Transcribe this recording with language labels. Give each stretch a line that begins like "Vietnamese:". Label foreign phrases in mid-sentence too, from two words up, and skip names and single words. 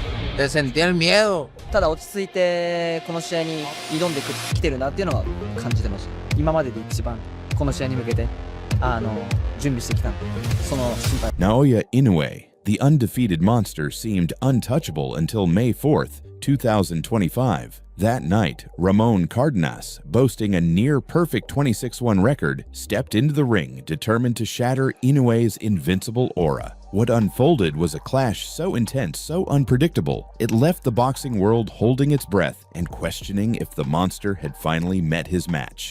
Spanish: Te sentía el miedo.
Japanese: ただ落ち着いてこの試合に挑んできてるなっていうのは感じてました。今までで一番この試合に向けて準備してきたんで、その心配。
English: Naoya Inoue, the undefeated monster, seemed untouchable until May 4th, 2025. That night, Ramon Cardenas, boasting a near-perfect 26-1 record, stepped into the ring determined to shatter Inoue's invincible aura. What unfolded was a clash so intense, so unpredictable, it left the boxing world holding its breath and questioning if the monster had finally met his match.